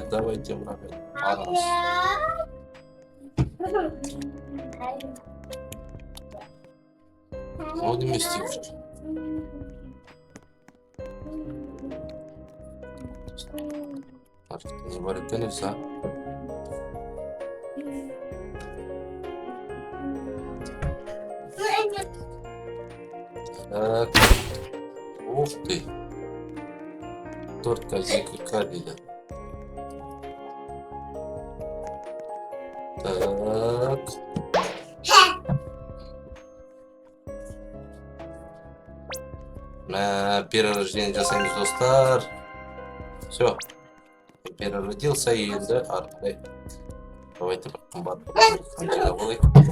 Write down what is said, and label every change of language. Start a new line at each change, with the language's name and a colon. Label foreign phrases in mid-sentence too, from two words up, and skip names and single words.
Kazakh: Давайте мынаған арамыз. О, неме істеп жүр? Не бар екен өзі, а? Так. Ух ты. 4К, 2К дейді. Так. Перерождение жасаймыз, достар. Все. Переродился и енді артындай. Давайте бір қымбат қаншаға болайық.